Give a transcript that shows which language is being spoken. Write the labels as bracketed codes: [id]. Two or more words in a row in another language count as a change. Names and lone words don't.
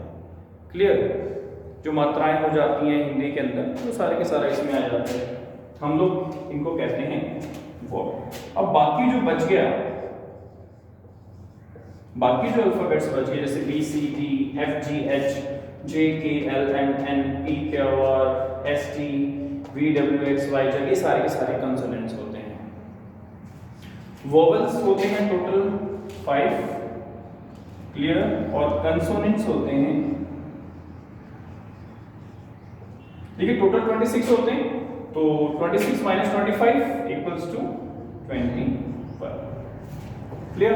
[hi] क्लियर? जो मात्राएं हो जाती हैं हिंदी के अंदर वो सारे के सारे इसमें आ जाते हैं, हम लोग इनको कहते हैं वोवेल। अब बाकी जो बच गया, बाकी जो अल्फाबेट्स बच गए जैसे [en] B C D F G H, J, K, L, M, N, P, Q, R, S, T, V, W, X, Y, Z, [hi] ये सारे के सारे कंसोनेंट्स होते हैं। वोवेल्स होते हैं टोटल 5, क्लियर, और कंसोनेंट्स होते हैं, देखिए टोटल 26 होते हैं, तो 26 माइनस 25 [en] equals to [hi] 21, क्लियर।